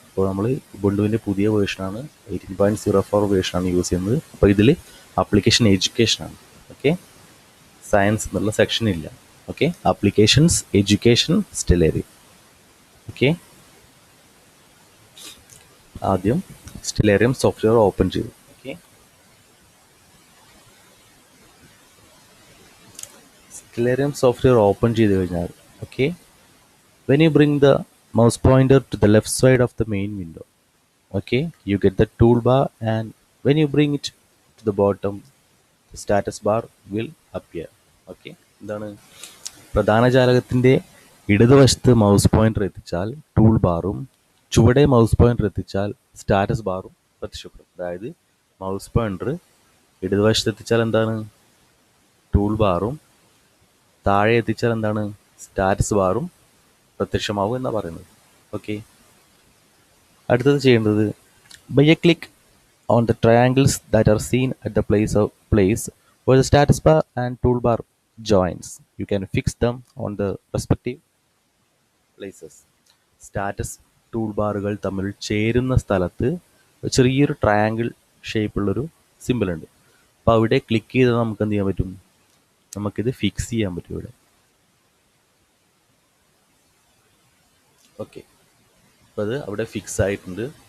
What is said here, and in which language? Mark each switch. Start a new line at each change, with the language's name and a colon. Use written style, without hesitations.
Malayalam: അപ്പോൾ നമ്മൾ ഉബുണ്ടുവിൻ്റെ പുതിയ വേർഷനാണ് 18.04 വേർഷനാണ് യൂസ് ചെയ്യുന്നത്. അപ്പോൾ ഇതിൽ ആപ്ലിക്കേഷൻ എഡ്യൂക്കേഷനാണ്. ഓക്കെ, സയൻസ് എന്നുള്ള സെക്ഷൻ ഇല്ല. Okay, applications education Stellarium. Okay, ആദ്യം സ്റ്റെല്ലേറിയം സോഫ്റ്റ്വെയർ ഓപ്പൺ ചെയ്തു. ഓക്കെ, സ്റ്റെല്ലേറിയം സോഫ്റ്റ്വെയർ ഓപ്പൺ ചെയ്ത് കഴിഞ്ഞാൽ, okay,
English: when you bring the mouse pointer to the left side of the main window, okay, you get the toolbar, and when you bring it to the bottom, the status bar will appear.
Malayalam: Okay, എന്താണ്? പ്രധാന ജാലകത്തിൻ്റെ ഇടതുവശത്ത് mouse pointer എത്തിച്ചാൽ tool ബാറും ചുവടെ mouse pointer എത്തിച്ചാൽ status ബാറും പ്രത്യക്ഷപ്പെടും. അതായത് mouse pointer ഇടതുവശത്ത് എത്തിച്ചാൽ എന്താണ്? ടൂൾ ബാറും താഴെ എത്തിച്ചാൽ എന്താണ്? സ്റ്റാറ്റസ് ബാറും പ്രത്യക്ഷമാവും എന്നാണ് പറയുന്നത്.
English: okay,
Malayalam: അടുത്തത് ചെയ്യേണ്ടത്
English: By a click on the triangles that are seen at the place where the status bar and toolbar joins. You can fix them on the respective places.
Malayalam: Status tool ബാറുകൾ തമ്മിൽ ചേരുന്ന സ്ഥലത്ത് ചെറിയൊരു triangle ഷേപ്പുള്ളൊരു simple ഉണ്ട്. അപ്പോൾ അവിടെ click ചെയ്താൽ നമുക്ക് എന്ത് ചെയ്യാൻ പറ്റും? നമുക്കിത് ഫിക്സ് ചെയ്യാൻ പറ്റും ഇവിടെ. ഓക്കെ, അപ്പോൾ അത് അവിടെ ഫിക്സ് ആയിട്ടുണ്ട്.